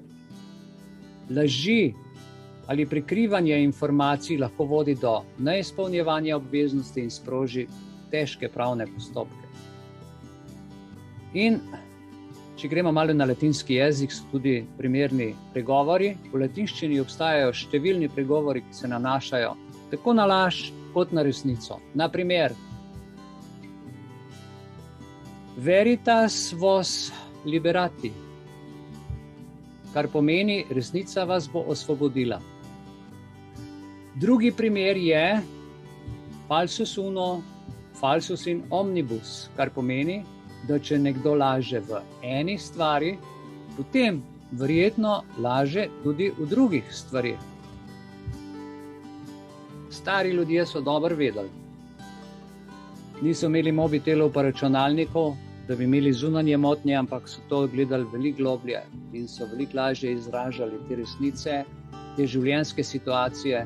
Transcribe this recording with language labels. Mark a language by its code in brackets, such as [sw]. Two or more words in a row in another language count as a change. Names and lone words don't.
[sl] Laži ali prikrivanje informacij lahko vodi do neizpolnjevanja obveznosti in sproži težke pravne postopke. In če gremo malo na latinski jezik, so tudi primerni pregovori. V latinščini obstajajo številni pregovori, ki se nanašajo tako na laž kot na resnico. Na primer, [la] veritas vos liberati, [sl] kar pomeni, resnica vas bo osvobodila. Drugi primer je [la] falsus uno, falsus in omnibus, [sl] kar pomeni, da če nekdo laže v eni stvari, potem verjetno laže tudi v drugih stvarih. Stari ljudje so dobro vedeli. Niso imeli mobitelov pa računalnikov, da bi imeli zunanje motnje, ampak so to gledali veliko globlje in so veliko lažje izražali te resnice, te življenjske situacije.